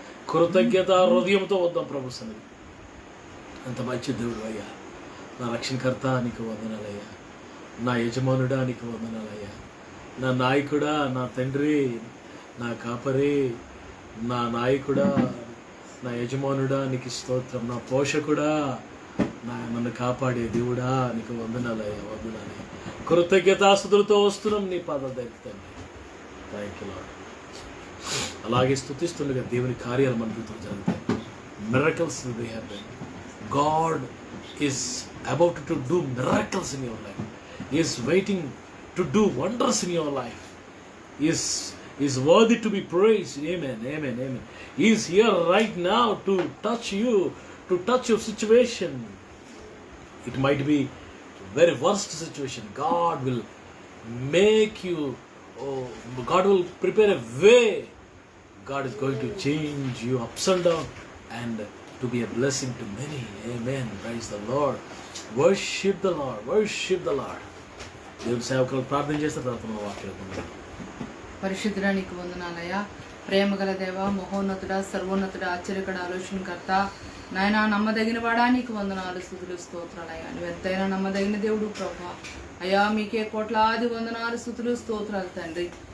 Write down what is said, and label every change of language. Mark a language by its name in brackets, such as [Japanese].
[Telugu] కృతజ్ఞత హృదయంతో వద్దాం ప్రభు సన్నిధి. అంత మంచి దేవుడు అయ్యా, నా రక్షణకర్త నీకు వందనాలయ్యా, నా యజమానుడా నీకు వందనాలయ్యా, నా నాయకుడా, నా తండ్రి, నా కాపరి, నా నాయకుడా, నా యజమానుడా నీకు స్తోత్రం, నా పోషకుడా, నన్ను కాపాడే దేవుడా నీకు వందనాలయ్యా, వందనాలయ్యా. కృతజ్ఞతాస్తుతులతో వస్తున్నాం నీ పాదాల దగ్గరికి తండ్రి. [English] Thank you Lord. [Telugu] అలాగే స్తుతిస్తుండగా దేవుని కార్యాలు మన జీవితంలో జరుగుతాయి. [English] Miracles will be happen. God is about to do miracles in your life. He is waiting to do wonders in your life. He is worthy to be praised. Amen, amen, amen. He is here right now to touch you, to touch your situation. It might be very worst situation, God will make you, God will prepare a way. God is going to change you ups and down and to be a blessing to many. Amen. Praise the Lord. Worship the Lord. Worship the Lord. [Telugu] దేవుని సేవకులు ప్రార్థన చేస్తే తర్వాత మన వాక్యం. పరిశుద్ధుడా నీకు వందనాలయ్యా. ప్రేమగల దేవ, మహోన్నతుడా, సర్వోన్నతుడా, ఆశ్చర్యకర ఆలోచనకర్త, నాయన నమ్మదగిన వాడా నీకు వందనాలు, స్తుతులు, స్తోత్రాలయ్యా. నువ్వు ఎంతైనా నమ్మదగిన దేవుడు ప్రభా. అయ్యా మీకే కోట్లాది వందనాలు, స్తుతులు, స్తోత్రాలు తండ్రి.